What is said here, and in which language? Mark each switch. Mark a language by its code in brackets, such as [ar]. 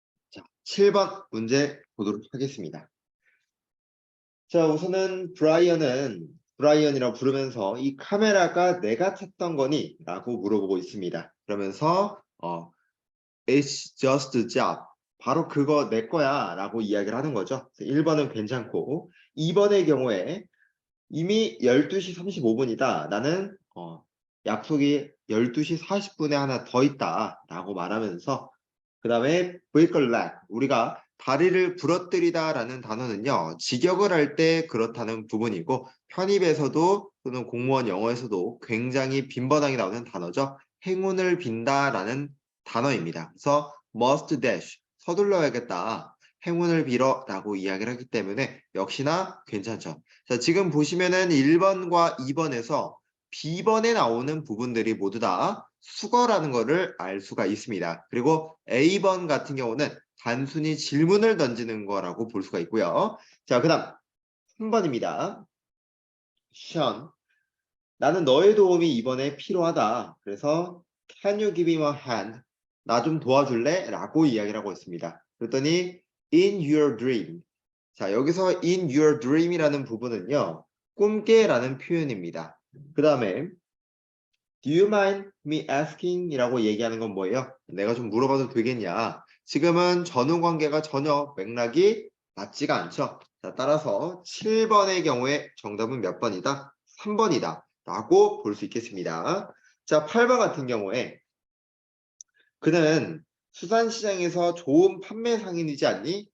[ko] 자, 7번 문제 보도록 하겠습니다. 자, 우선은 브라이언이라고 부르면서 이 카메라가 내가 찾던 거니? 라고 물어보고 있습니다. [en] 그러면서 It's just a job. [ko] 바로 그거 내 거야 라고 이야기를 하는 거죠. 1번은 괜찮고 2번의 경우에 이미 12시 35분이다. 나는 약속이 12시 40분에 하나 더 있다 라고 말하면서 그 다음에 [en] break a leg, [ko] 우리가 다리를 부러뜨리다 라는 단어는요 직역을 할 때 그렇다는 부분이고 편입에서도 또는 공무원 영어에서도 굉장히 빈번하게 나오는 단어죠. 행운을 빈다 라는 단어입니다. 그래서 [en] must dash, [ko] 서둘러야겠다, 행운을 빌어 라고 이야기를 하기 때문에 역시나 괜찮죠. 자, 지금 보시면은 1번과 2번에서 B번에 나오는 부분들이 모두 다 수거라는 것을 알 수가 있습니다. 그리고 A번 같은 경우는 단순히 질문을 던지는 거라고 볼 수가 있고요. 자, 그 다음 3번입니다. Sean, 나는 너의 도움이 이번에 필요하다. [en] 그래서 Can you give me a hand? [ko] 나 좀 도와줄래? 라고 이야기를 하고 있습니다. [en] 그랬더니 In your dream. [ko] 자, 여기서 [en] in your dream [ko] 이라는 부분은요. 꿈깨라는 표현입니다. [en] 그 다음에 Do you mind me asking? [ko] 이라고 얘기하는 건 뭐예요? 내가 좀 물어봐도 되겠냐? 지금은 전후 관계가 전혀 맥락이 맞지가 않죠. 자, 따라서 7번의 경우에 정답은 몇 번이다? 3번이다. 라고 볼 수 있겠습니다. 자, 8번 같은 경우에 그는 수산시장에서 좋은 판매 상인이지 않니?